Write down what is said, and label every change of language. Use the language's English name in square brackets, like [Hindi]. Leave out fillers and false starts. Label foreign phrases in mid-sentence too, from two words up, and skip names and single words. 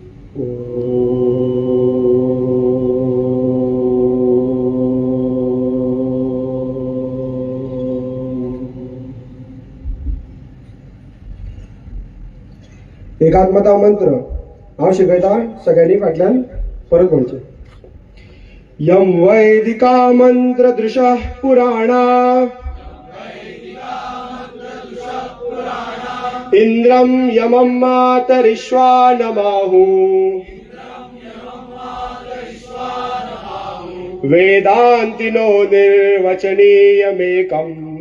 [Konkani] एकात्मता मंत्र हांव शिकयता, सगळ्यांनी फाटल्यान परत म्हणचे. [Sanskrit] यम वैदिका मंत्र दृशः पुराणा इंद्रम यमं मातरिश्वा नमाहु वेदांतिनो निर्वचनीयमेकम्